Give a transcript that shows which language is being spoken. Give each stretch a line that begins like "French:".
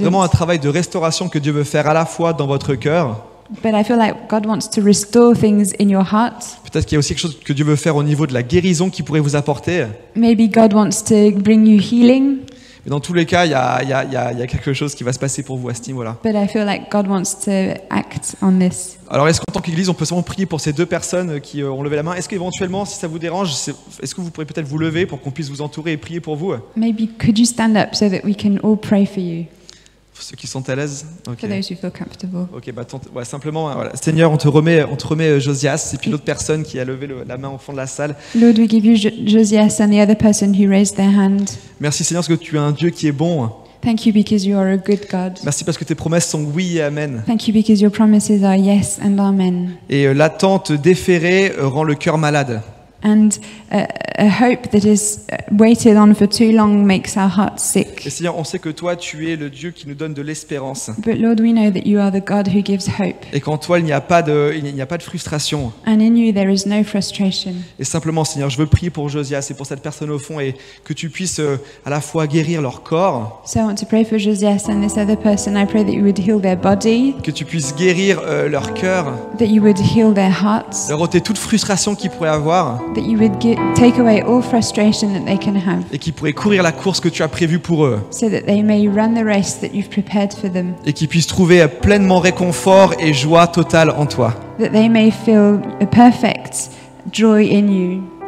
French: vraiment un travail de restauration que Dieu veut faire à la fois dans votre cœur.
English: But I feel like God wants to restore things in your heart.
French: Peut-être qu'il y a aussi quelque chose que Dieu veut faire au niveau de la guérison qu'il pourrait vous apporter.
English: Maybe God wants to bring you healing.
French: Mais dans tous les cas, il y a quelque chose qui va se passer pour vous à ce niveau-là.
English: But I feel like God wants to act on this.
French: Alors, est-ce qu'en tant qu'Église, on peut seulement prier pour ces deux personnes qui ont levé la main? Est-ce qu'éventuellement, si ça vous dérange, est-ce que vous pourrez peut-être vous lever pour qu'on puisse vous entourer et prier pour vous?
English: Maybe could you stand up so that we can all pray for you?
French: Pour ceux qui sont à l'aise. Ok.
English: For those who feel comfortable.
French: Ok, bah ouais, simplement, voilà. Seigneur, on te remet Josias et puis l'autre personne qui a levé la main au fond de la salle.
English: Lord, we give you Josias and the other person who raised their hand.
French: Merci Seigneur parce que tu es un Dieu qui est bon.
English: Thank you because you are a good God.
French: Merci parce que tes promesses sont oui et amen.
English: Thank you because your promises are yes and amen.
French: Et l'attente déférée rend le cœur malade.
English: And a hope that is waited on for too long makes our hearts sick.
French: Et Seigneur, on sait que toi, tu es le Dieu qui nous donne de l'espérance.
English: But Lord, we know that you are the God who gives hope.
French: Et qu'en toi, il n'y a pas de frustration.
English: And in you there is no frustration.
French: Et simplement, Seigneur, je veux prier pour Josias et pour cette personne au fond et que tu puisses à la fois guérir leur corps,
English: So I want to pray for Josias and this other person. I pray that you would heal their body,
French: que tu puisses guérir leur cœur,
English: that you would heal their hearts,
French: leur ôter toute frustration qu'ils pourraient avoir
English: that you would take away all frustration that they can have,
French: et qu'ils pourraient courir la course que tu as prévue pour eux
English: so that they may run the race that you've prepared for them,
French: et qu'ils puissent trouver pleinement réconfort et joie totale en toi.
English: that they may feel a perfect joy in you.